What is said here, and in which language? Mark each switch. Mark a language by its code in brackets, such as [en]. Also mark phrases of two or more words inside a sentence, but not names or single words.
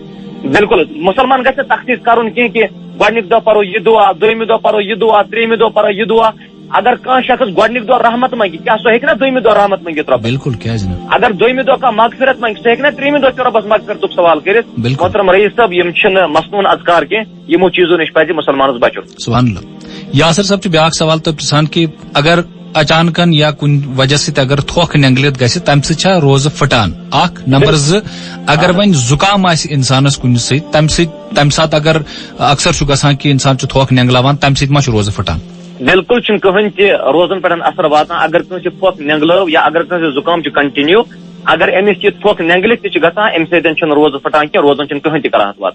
[ks] بالکل مسلمان گژھِ تخصیص کرُن کینٛہہ کہ گۄڈنِکۍ دۄہ پرو یہِ دعا دوٚیمہِ دۄہ پرو یہِ دعا ترٛیٚیِمہِ دۄہ پرو یہِ دعا اگر کان شخص گۄڈنیُک دۄہ رحمت منگہِ کیا سُہ ہیٚکہِ نا دوٚیمہِ دۄہ رحمت منگِتھ رۄبس؟ بالکل کیازِ نہٕ؟ اگر دوٚیمہِ دۄہ کانٛہہ مغفرت منگہِ سُہ ہیٚکہِ نا ترٛیٚیمہِ دۄہ تہِ رۄبس مغفرتُک سوال کٔرِتھ؟ محترم رئیس صٲب یِم چھِنہٕ مسنون اذکار کینٛہہ، یِمو چیٖزو نِش پزِ مُسلمانس بچُن. [ar] سبحان اللہ. [ks] یاسر صاحب چھُ بیاکھ سوال تۄہہِ پرژھان کہِ اگر اچانکن یا کُنہِ وجہ سۭتۍ اگر تھوکھ نینگلت گژھِ تمہِ سۭتۍ چھا روزٕ پھٹان؟ اکھ. نمبر زٕ، اگر وۄنۍ زُکام آسہِ انسانس کُنہِ سۭتۍ تمہِ ساتہٕ اگر اکثر چھُ گژھان کہِ انسان چھُ تھوکھ نینگلاوان تمہِ سۭتۍ ما چھُ روزٕ پھٹان؟ بالکل چھُنہٕ کٕہٕنۍ تہِ روزن پٮ۪ٹھ اثر واتان. اگر کٲنٛسہِ پھۄکھ نینگلٲو یا اگر کٲنٛسہِ زُکام چھُ کنٹِنیو، اگر أمِس یہِ پھۄکھ نینگلِتھ تہِ چھُ گژھان اَمہِ سۭتۍ چھُنہٕ روزٕ پھٹان کینٛہہ، روزن چھُنہٕ کٕہٕنۍ تہِ کراہت واتان.